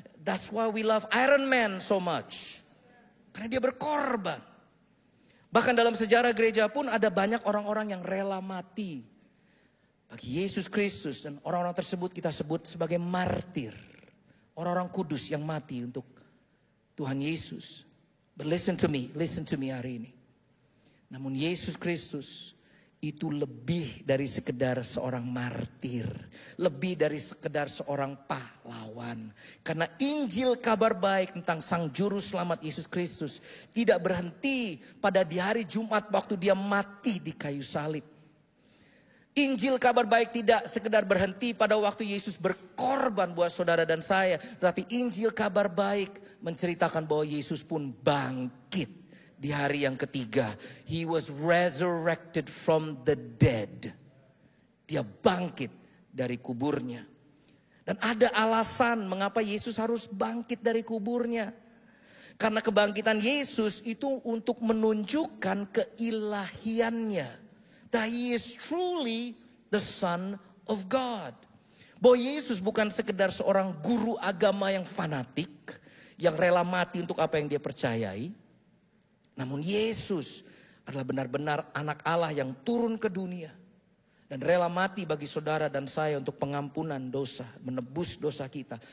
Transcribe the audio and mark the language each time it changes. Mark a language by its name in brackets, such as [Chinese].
[English] That's why we love Iron Man so much. [Indonesian] Karena dia berkorban. Bahkan dalam sejarah gereja pun ada banyak orang-orang yang rela mati bagi Yesus Kristus, dan orang-orang tersebut kita sebut sebagai martir. Orang-orang kudus yang mati untuk Tuhan Yesus. [English] But listen to me [Indonesian] hari ini. Namun Yesus Kristus itu lebih dari sekedar seorang martir. Lebih dari sekedar seorang pahlawan. Karena Injil kabar baik tentang Sang Juru Selamat Yesus Kristus tidak berhenti pada di hari Jumat waktu Dia mati di kayu salib. Injil kabar baik tidak sekedar berhenti pada waktu Yesus berkorban buat saudara dan saya. Tetapi Injil kabar baik menceritakan bahwa Yesus pun bangkit di hari yang ketiga. [English] He was resurrected from the dead. [Indonesian] Dia bangkit dari kuburnya. Dan ada alasan mengapa Yesus harus bangkit dari kuburnya. Karena kebangkitan Yesus itu untuk menunjukkan keilahiannya. [English] That He is truly the Son of God. [Indonesian] Bahwa Yesus bukan sekedar seorang guru agama yang fanatik, yang rela mati untuk apa yang dia percayai. Namun Yesus adalah benar-benar anak Allah yang turun ke dunia. Dan rela mati bagi saudara dan saya untuk pengampunan dosa, menebus dosa kita.